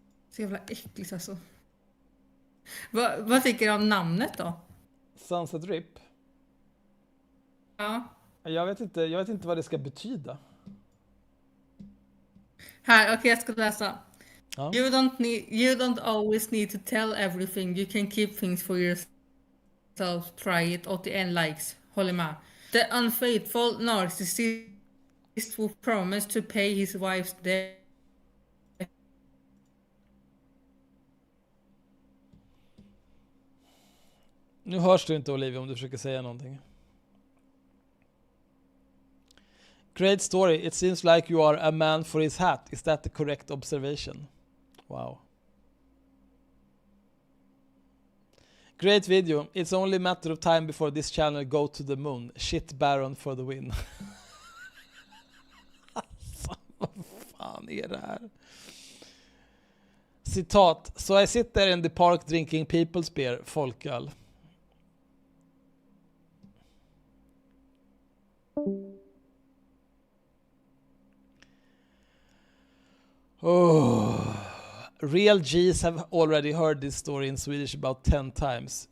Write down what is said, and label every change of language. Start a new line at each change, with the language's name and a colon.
Swedish: Så jävla äckligt alltså. Vad tycker du om namnet då? Sunset Rip? Ja. Jag vet inte vad det ska betyda. Här, okej, jag ska läsa. Ja.
English: You don't always need to tell everything. You can keep things for yourself. Try it. 81 likes.
Swedish: Håller med.
English: The unfaithful narcissist who promised to pay his wife's debt.
Swedish: Nu hörs du inte, Olivia, om du försöker säga någonting.
English: Great story. It seems like you are a man for his hat. Is that the correct observation? Wow. Great video. It's only a matter of time before this channel go to the moon. Shit Baron for the win.
Swedish: Alltså, vad fan är det här? Citat.
English: So I sit there in the park drinking people's beer. Folköl. Oh. Real G's have already heard this story in Swedish about 10 times.